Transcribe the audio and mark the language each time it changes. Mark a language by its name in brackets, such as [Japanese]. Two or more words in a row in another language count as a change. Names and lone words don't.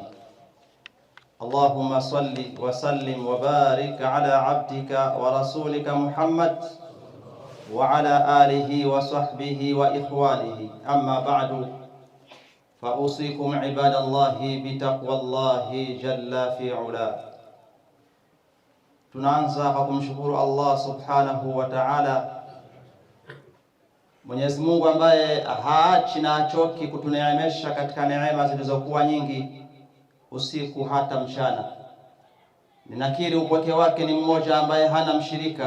[Arabic] اللهم صل وسلم وبارك على عبدك ورسولك محمد وعلى آله وصحبه وإخوانه. أما بعد، فأوصيكم عباد الله بتقوى الله جل في علا. [Swahili] Tunaanza kwa kumshukuru [Arabic] الله سبحانه وتعالى, [Swahili] Mwenyezi Mungu ambaye haachi na achoki kutuneemesha katika neema zilizokuwa nyingi usiku hata mchana. Ninakiri upweke wake ni mmoja ambaye hana mshirika.